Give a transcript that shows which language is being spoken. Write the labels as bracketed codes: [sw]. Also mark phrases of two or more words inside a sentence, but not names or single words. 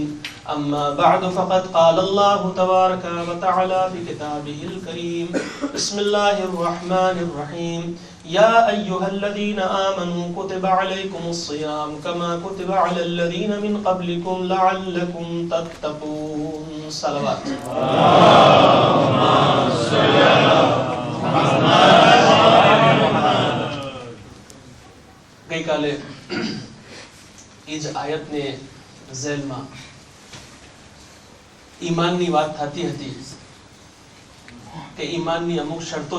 [ar] أما بعد فقد قال الله تبارك وتعالى في كتابه الكريم بسم الله الرحمن الرحيم يا أيها الذين آمنوا كتب عليكم الصيام كما كتب على الذين من قبلكم لعلكم تتقون صلوات [gu] ગઈ કાલે એ જ આયતને ઝેલમાં ઈમાનની વાત થતી હતી કે ઈમાનની અમુક શરતો